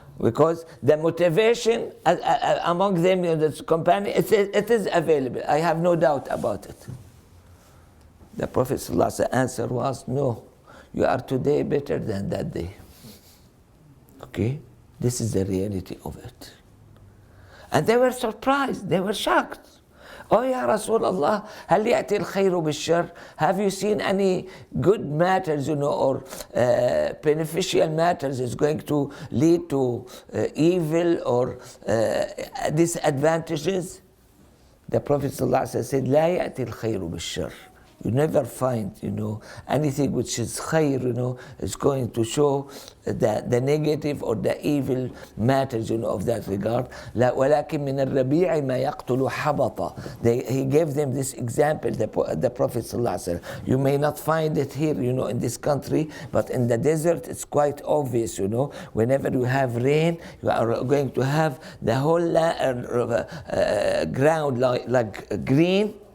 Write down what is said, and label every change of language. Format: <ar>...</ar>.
<en>Because the motivation among them, the companion, it is available. I have no doubt about it. The Prophet ﷺ answer was, no, you are today better than that day. Okay? This is the reality of it. And they were surprised, they were shocked. Oh</en> <ar>ya Rasulullah, هل يأتي الخير بالشر?</ar> <en>Have you seen any good matters, or beneficial matters is going to lead to evil or disadvantages? The Prophet ﷺ said,</en> <ar>لا يأتي الخير بالشر.</ar> <en>You never find, anything which is khair, is going to show the negative or the evil matters, of that regard.</en> <ar>ولكن من الربيع ما يقتل حبطا.</ar> <en>He gave them this example, the Prophet ﷺ. You may not find it here, in this country, but in the desert it's quite obvious, Whenever you have rain, you are going to have the whole ground like green.</en>